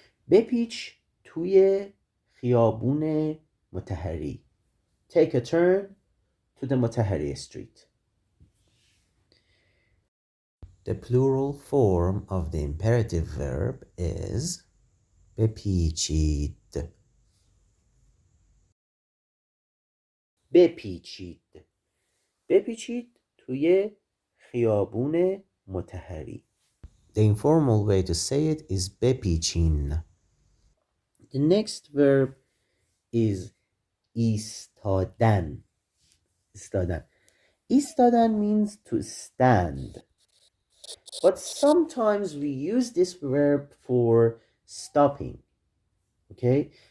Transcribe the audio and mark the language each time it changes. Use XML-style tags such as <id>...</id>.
<fa>بپیچ توی خیابون مطهری.</fa> <en>Take a turn to the Mutahari street. The plural form of the imperative verb is بپیچید.</en> <fa>بپیچید. بپیچید توی خیابون مطهری.</fa> <en>The informal way to say it is بپیچین. The next verb is ایستادن.</en> <fa>ایستادن.</fa> <en>ایستادن means to stand. But sometimes we use this verb for stopping. Okay?</en>